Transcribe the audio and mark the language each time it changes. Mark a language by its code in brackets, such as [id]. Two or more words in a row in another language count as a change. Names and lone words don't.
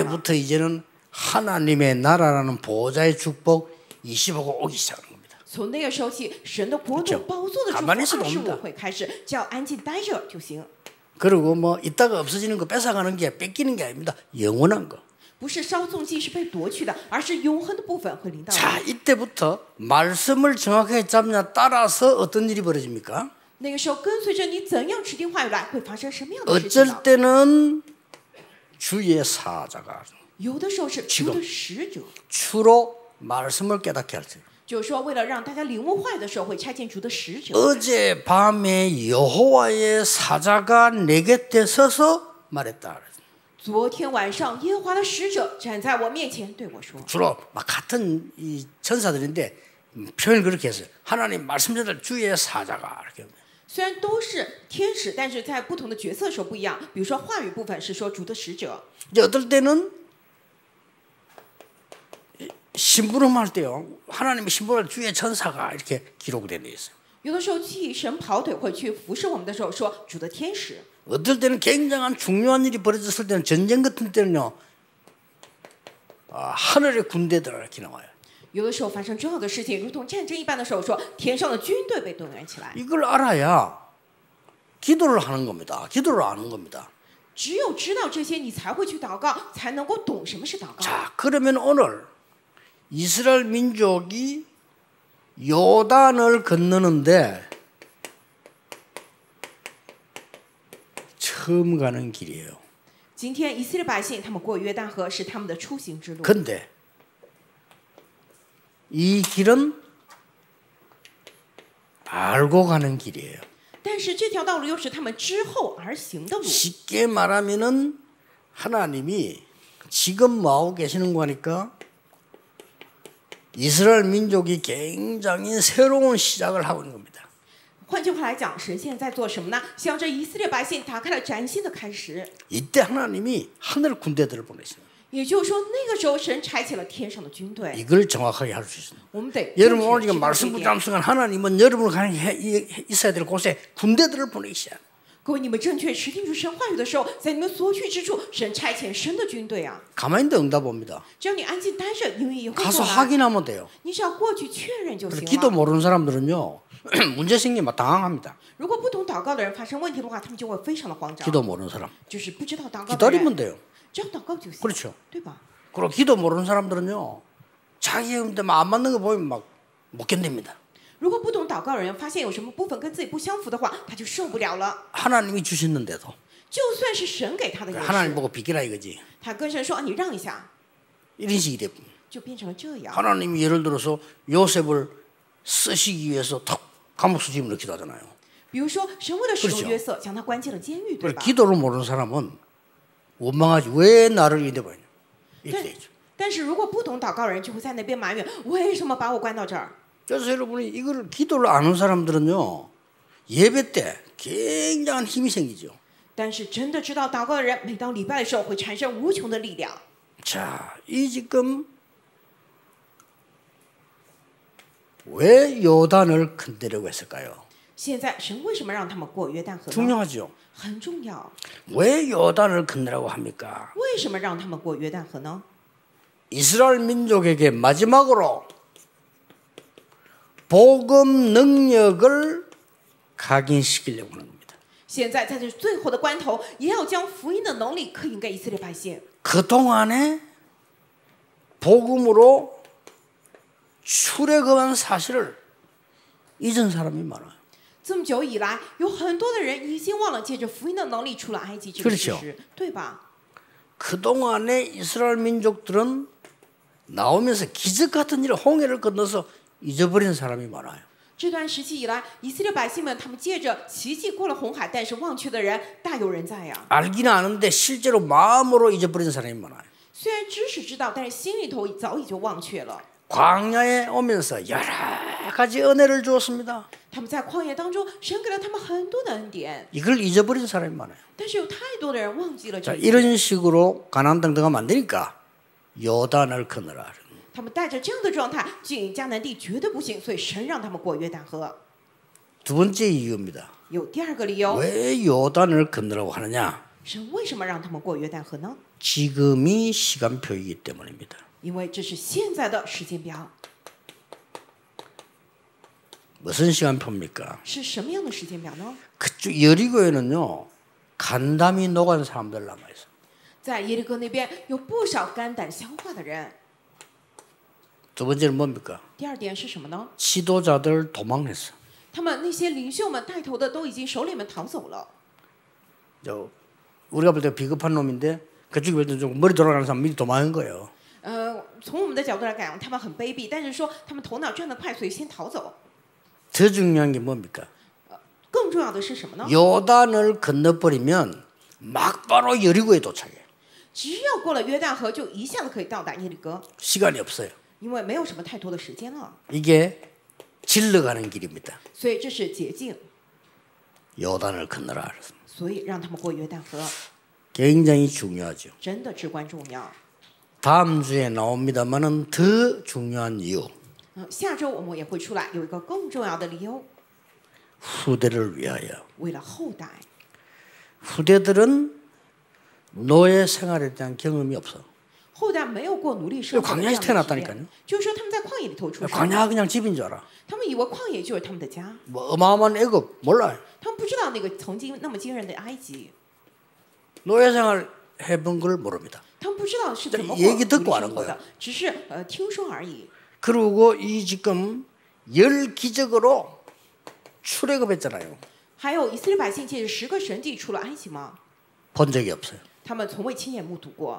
[ko] 이때부터 이제는 하나님의 나라라는 보좌의 축복 25가 오기 시작하는 겁니다. [zh] 从那个时候起，神的国度 [ko] 그렇죠 [zh] 宝座的祝福 [ko] 가만히있어도 25 옵니다 [zh] 会开始，只要安静待着就行， [ko] 그리고 뭐 이따가 없어지는 거 뺏어가는 게 뺏기는 게 아닙니다. 영원한 거. [zh] 不是稍纵即逝被夺去的，而是永恒的部分会临到 [ko] 자 [zh] 你。 [ko] 이때부터 말씀을 정확하게 잡냐 따라서 어떤 일이 벌어집니까? [zh] 那个时候跟随着你怎样指定话语来，会发生什么样的事情 [ko] 어쩔 [zh] 呢？ [ko] 때는 주의 사자가 [zh] 有的时候是主的使者， [ko] 주로 말씀을 깨닫게 할 때. [zh] 就是说为了让大家领悟话语的时候，会差遣主的使者。 [ko] 어제 밤에 여호와의 사자가 내 곁에 서서 말했다. [zh] 昨天晚上，耶和华的使者站在我面前对我说 [ko] 주로 막 같은 이 천사들인데 표현을 그렇게 했어요. 하나님 말씀자들 주의 사자가 이렇게. [zh] 虽然都是天使，但是在不同的角色的时候不一样。比如说话语部分是说主的使者， [ko] 이제 어떨 때는 심부름할 때요. 하나님의 심부름할 주의 천사가 이렇게 기록되어 있어요. [zh] 有的时候替神跑腿会去服侍我们的时候说主的天使。 [ko] 어떨 때는 굉장한 중요한 일이 벌어졌을 때는 전쟁 같은 때는요. 하늘의 군대들 이렇게 나와요. [zh] 有的时候发生重要的事情，如同战争一般的时候，说天上的军队被动员起来。 [ko] 이걸 알아야 기도를 하는 겁니다. 기도를 아는 겁니다. [zh] 只有知道这些，你才会去祷告，才能够懂什么是祷告。 [ko] 자, 그러면 오늘 이스라엘 민족이 요단을 건너는데 처음 가는 길이에요. [zh] 今天以色列百姓他们过约旦河是他们的出行之路， [ko] 근데 이 길은 알고 가는 길이에요. [zh] 但是这条道路又是他们之后而行的路。 [ko] 쉽게 말하면은 하나님이 지금 뭐하고 계시는 거니까 이스라엘 민족이 굉장히 새로운 시작을 하고 있는 겁니다. [zh] 换句话来讲，神现在在做什么呢？向着以色列百姓打开了崭新的开始。 [ko] 이때 하나님이 하늘 군대들을 보내시는 [zh] 也就是说，那个时候神差遣了天上的军队。 [ko] 이걸 정확하게 할 수 있습니다. [zh] 我们得 [ko] 여러분 오늘 [zh] 正 [ko] 지금 [zh] 确知道这 [ko] 말씀 [zh] 一 [ko] 붙잡은 [zh] 点。 [ko] 순간 하나님은 여러분을 가는 있어야 될 곳에 군대들을 보내시야. [zh] 各位，你们正确持定住神话语的时候，在你们所去之处，神差遣神的军队啊！ [ko] 가만히 있는데 응답 옵니다. [zh] 只要你安静待着，因为也会 [ko] 가서 [zh] 过来。 [ko] 확인하면 돼요. [zh] 你只要过去确认就 [ko] 그래서 [zh] 行 [ko] 기도 [zh] 了。 [ko] 모르는 사람들은요. 문제 생기면 당황합니다. [zh] 如果不懂祷告的人发生问题的话，他们就会非常的慌张。 [ko] 기도 모르는 사람. [zh] 就是不知道祷告的人， [ko] 기다리면 돼요. [zh] 只要祷告就行， [ko] 그렇죠. [zh] 对吧？ [ko] 그리고 기도 모르는 사람들은요. 자기 한테 안 맞는 거 보면 막 못 견딥니다. [zh] 如果不懂祷告的人发现有什么部分跟自己不相符的话，他就受不了了。 [ko] 하나님이 주셨는데도 [zh] 就算是神给他的也 [ko] 하나님 [zh] 是， [ko] 보고 비키라 이거지. [zh] 他跟神说：“啊，你让一下。 [ko] 이런 식이 돼. ” [zh] 就变成了这样。 [ko] 하나님이 예를 들어서 요셉을 쓰시기 위해서 턱 감옥 수집을 넣기도 하잖아요. [zh] 比如说，神为了使用 [ko] 그렇죠 [zh] 约瑟，将他关进了监狱，对 [ko] 그래서 [zh] 吧？ [ko] 기도를 모르는 사람은 원망하지. 왜 나를 이래 버리냐. 이렇게 되죠. [zh] 但是如果不懂祷告的人，就会在那边埋怨：为什么把我关到这儿？ [ko] 그래서 여러분이 이걸 기도를 아는 사람들은요. 예배 때 굉장한 힘이 생기죠. [zh] 但是真的知道祷告的人，每到礼拜的时候会产生无穷的力量。 [ko] 자, 이 지금 왜 요단을 건드리려고 했을까요? [zh] 现在神为什么让他们过约旦河呢？ [ko] 중요하죠. [zh] 很重要。 [ko] 왜 요단을 건너라고 합니까? [zh] 为什么让他们过约旦河呢？ [ko] 이스라엘 민족에게 마지막으로 복음 능력을 각인시키려고 하는 겁니다. [zh] 现在在这最后的关头，也要将福音的能力刻印给以色列百姓。 [ko] 그동안에 복음으로 출애굽한 사실을 잊은 사람이 많아요. [zh] 这么久以来，有很多的人已经忘了借着福音的能力出了埃及这个事实，对吧？ [ko] 그동안에 이스라엘 민족들은 나오면서 기적 같은 일을 홍해를 건너서 잊어버린 사람이 많아요. [zh] 这段时期以来，以色列百姓们他们借着奇迹过了红海，但是忘却的人大有人在呀。 [ko] 알기는 아는데 실제로 마음으로 잊어버린 사람이 많아요. [zh] 虽然知识知道，但是心里头早已就忘却了。 [ko] 광야에 오면서 여러 가지 은혜를 주었습니다. [zh] 他们在旷野当中，神给了他们很多的恩典， [ko] 이걸 잊어버린 사람이 많아요. [zh] 但是有太多的人忘记了 [ko] 자, [zh] 这些。 [ko] 이런 식으로 가나안 땅 들어가면 안 되니까 요단을 건너라. [zh] 他们带着这样的状态进迦南地绝对不行，所以神让他们过约旦河。 [ko] 두 번째 이유입니다. [zh] 有第二个理由， [ko] 왜 요단을 건너라고 하느냐? [zh] 神为什么让他们过约旦河呢？ [ko] 지금이 시간표이기 때문입니다. [zh] 因为这是现在的时间表。 [ko] 무슨 시간표입니까? [zh] 是什么样的时间表呢？ [ko] 그쪽 여리고에는요 간담이 녹은 사람들 남아 있어. [zh] 在耶利哥那边有不少肝胆相化的人。 [ko] 두 번째는 뭡니까? [zh] 第二点是什么呢？ [ko] 지도자들 도망했어. [zh] 他们那些领袖们带头的都已经首领们逃走了。 [ko] 우리가 볼 때 비겁한 놈인데 그쪽에 볼 때 좀 머리 돌아가는 사람 미리 도망한 거예요. [zh] 从我们的角度来讲，他们很卑鄙，但是说他们头脑转得快，所以先逃走。 [ko] 더 중요한 게 뭡니까? [zh] 更重要的是什么呢？ [ko] 요단을 건너버리면 막바로 여리고에 도착해. [zh] 只要过了约旦河，就一下子可以到达耶利哥， [ko] 시간이 없어요. [zh] 因为没有什么太多的时间了。 [ko] 이게 질러가는 길입니다. [zh] 所以这是捷径， [ko] 요단을 건너라. [zh] 所以让他们过约旦河， [ko] 굉장히 중요하죠. [zh] 真的至关重要。 [ko] 다음 주에 나옵니다만은 더 중요한 이유. [zh] 下周我们也会出来，有一个更重要的理由， [ko] 후대를 위하여. [zh] 为了后代。 [ko] 후대들은 노예 생활에 대한 경험이 없어. [zh] 后代没有过奴隶生活的这样的体 [ko] 광야에서태어났다니까요 [zh] 验，就是说他们在旷野里头出生， [ko] 광야 그냥 집인 줄 알아. [zh] 他们以为旷野就是他们的家， [ko] 뭐 어마어마한 애국 몰라요. [zh] 他们不知道那个曾经那么惊人的埃及， [ko] 노예 생활 해본 걸 모릅니다. [zh] 他们不知道是怎么过 [ko] 얘기 [zh] 奴隶 [ko] 듣고 [zh] 生 [ko] 아는 [zh] 活 [ko] 거예요 [zh] 的，只是听说而已。 [ko] 그리고 이 지금 열 기적으로 출애굽했잖아요. [zh] 还有以色列百姓借着10个神迹出了埃及吗？ [ko] 본 적이 없어요. [zh] 他们从未亲眼目睹过，